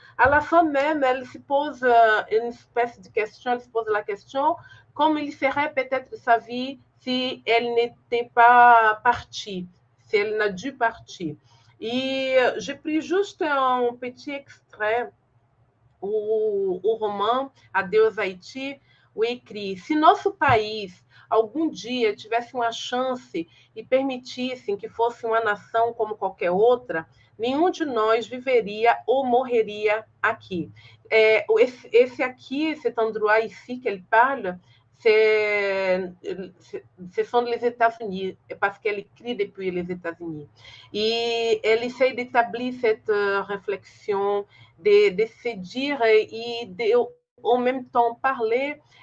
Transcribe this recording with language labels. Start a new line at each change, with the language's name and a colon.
French: À la fin même, elle se pose une espèce de question, elle se pose la question, comment il serait peut-être sa vie si elle n'était pas partie, si elle n'a dû partir. Et j'ai pris juste un petit extrait o roman Adeus Haiti, o ECRI.
Portuguese: Se nosso país algum dia tivesse uma chance e permitissem que fosse uma nação como qualquer outra, nenhum de nós viveria ou morreria aqui. Esse aqui,
French: cet endroit ici qu'elle parle, ce sont les États-Unis, parce qu'elle écrit depuis les États-Unis. Et elle essaie d'établir cette réflexion, de se dire et en même temps parler.